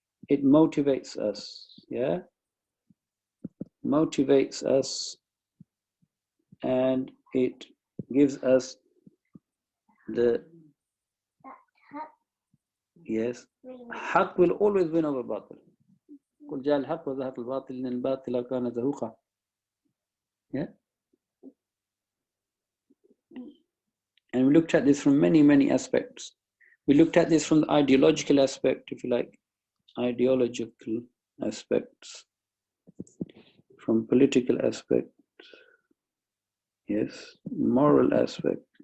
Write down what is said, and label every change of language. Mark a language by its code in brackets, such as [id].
[en] It motivates us, yeah? Motivates us, and it gives us the Yes. Haqq will always win over batil. [ar] قل جاء الحق وزهق الباطل إن الباطل كان زهوقا. [en] Yeah. And we looked at this from many, many aspects. We looked at this from the ideological aspect, if you like, ideological aspects, from political aspect, yes, moral aspect.